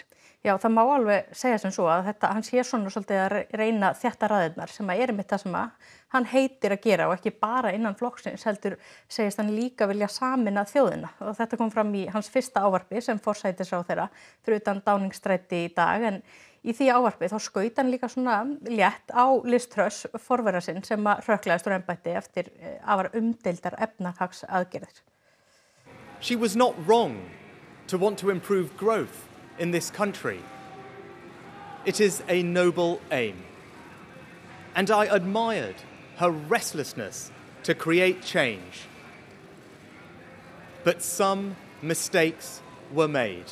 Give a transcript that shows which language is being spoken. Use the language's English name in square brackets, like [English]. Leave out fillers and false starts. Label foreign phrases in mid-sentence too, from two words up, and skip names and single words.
[Icelandic] Já, það má alveg segja sem svo að hann sé svona svolítið að reyna þetta raðirnar sem að einmitt það sem að hann heitir að gera og ekki bara innan flokksins heldur segist hann líka vilja sameina þjóðina og þetta kom fram í hans fyrsta ávarpi sem forsætisráðherra fyrir utan Downing-stræti í dag en í því ávarpi þá skaut hann líka svona létt á Liz Truss forvera sinn sem að hrökklaðist úr embætti eftir afar umdeildar efnahagsaðgerðir. [English] She was not wrong to want to improve growth in this country. It is a noble aim. And I admired her restlessness to create change. But some mistakes were made.